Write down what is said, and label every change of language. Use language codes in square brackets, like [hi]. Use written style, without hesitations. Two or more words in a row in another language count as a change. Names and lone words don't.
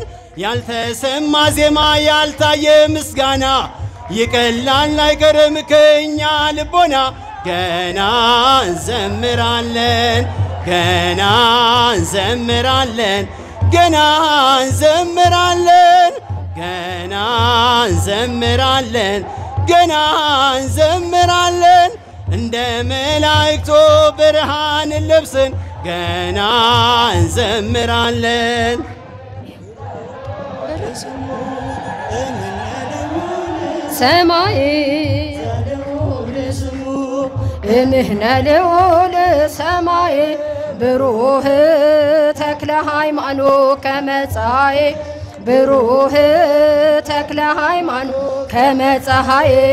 [am] ያልተሰማ ዜማ ያልታየ ምስጋና ይቀላል አይቀርም ከኛ ልቦና ገና እንዘምራለን ገና እንዘምራለን ገና እንዘምራለን ገና እንዘምራለን ገና እንዘምራለን እንደ መላእክቱ ብርሃን ልብስን ገና እንዘምራለን [gez] ሰማይ እምህነ ልዑል ሰማይ ብሩህ ተክለ ሃይማኖት ከመፀሐይ ብሩህ ተክለ ሃይማኖት ከመፀሐይ